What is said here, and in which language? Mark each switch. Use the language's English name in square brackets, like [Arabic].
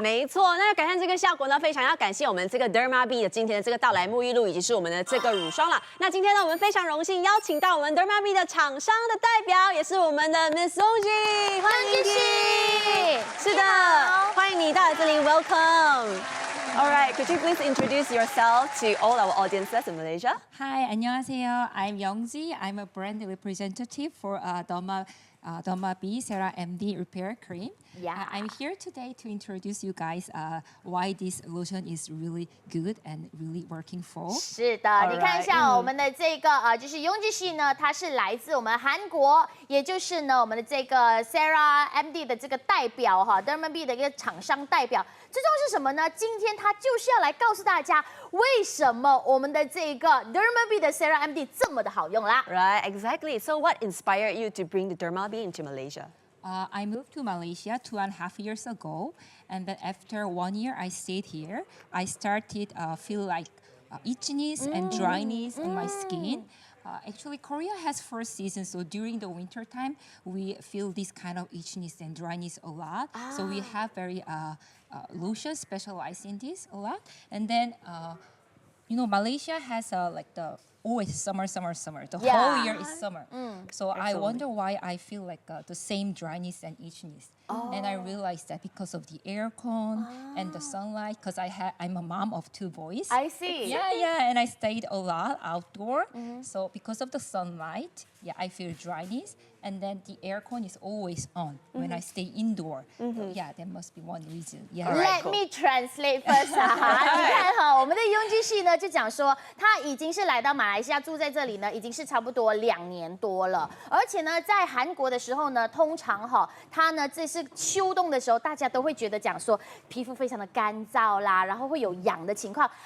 [Chinese] 没错，那要改善这个效果呢，非常要感谢我们这个 Dermabee 的今天的这个到来沐浴露，以及是我们的这个乳霜啦。那今天呢，我们非常荣幸邀请到我们 Dermabee 的厂商的代表，也是我们的 Miss Songji， 欢迎你。是的，欢迎你到这里 ，Welcome。 [English] All right, could you please introduce yourself to all our audiences in Malaysia? Hi, [Korean] 안녕하세요. [English] I'm Youngji. I'm a brand representative for Derma B Cera MD Repair Cream. Yeah. I'm here today to introduce you guys why this lotion is really good and really working for. [Chinese] 是的，你看一下我们的这个就是雍基系呢，它是来自我们韩国，也就是呢我们的这个 Cera MD 的这个代表哈 ，Derma B 的一个厂商代表。最重要是什么呢？今天他就是要来告诉大家，为什么我们的这个 Derma B 的 Cera MD 这么的好用啦。 [English] Right, exactly. So what inspired you to bring the Derma B into Malaysia? I moved to Malaysia 2.5 years ago, and then after 1 year I stayed here. I started feel like itchiness and dryness on my skin. Actually, Korea has 4 seasons, so during the winter time, we feel this kind of itchiness and dryness a lot. So we have very lotion specialized in this a lot. And then, Malaysia has like the always summer. The whole year is summer. So I wonder why I feel like the same dryness and itchiness. And I realized that because of the aircon and the sunlight, because I'm a mom of 2 boys. I see. Yeah, and I stayed a lot outdoor. So because of the sunlight, I feel dryness. And then the aircon is always on when I stay indoor. Yeah, that must be one reason. Yeah. Let me translate first 啊！ [Chinese] 你看哈，我们的雍基系呢就讲说，他已经是来到马来西亚住在这里呢，已经是差不多2年多了。而且呢，在韩国的时候呢，通常哈，他呢这是秋冬的时候，大家都会觉得讲说皮肤非常的干燥啦，然后会有痒的情况。